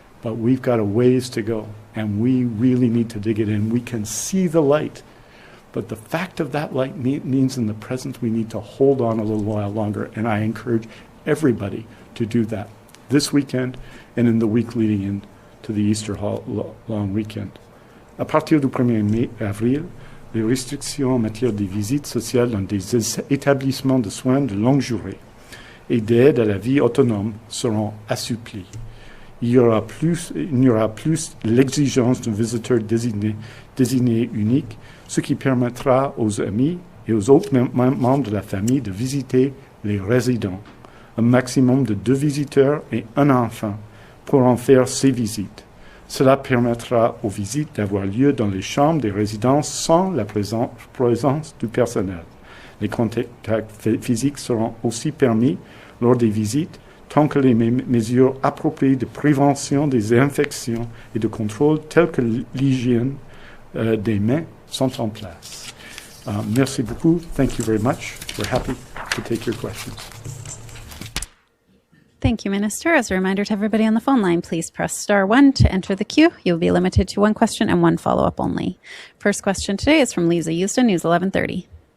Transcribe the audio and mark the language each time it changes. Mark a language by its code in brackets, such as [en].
[en] But we've got a ways to go, and we really need to dig it in. We can see the light. But the fact of that light means in the present we need to hold on a little while longer, and I encourage everybody to do that this weekend and in the week leading into the Easter long weekend. [fr] À partir du 1er avril, les restrictions en matière de visites sociales dans des établissements de soins de longue durée et d'aide à la vie autonome seront assouplies. Il n'y aura plus l'exigence d'un visiteur désigné unique, ce qui permettra aux amis et aux autres membres de la famille de visiter les résidents. Un maximum de 2 visiteurs et un enfant pourront faire ces visites. Cela permettra aux visites d'avoir lieu dans les chambres des résidents sans la présence du personnel. Les contacts physiques seront aussi permis lors des visites tant que les mesures appropriées de prévention des infections et de contrôle telles que l'hygiène des mains sont en place. Merci beaucoup. [en] Thank you very much. We're happy to take your questions. Thank you, Minister. As a reminder to everybody on the phone line, please press *1 to enter the queue. You'll be limited to 1 question and 1 follow-up only. First question today is from Lisa Houston, News 1130.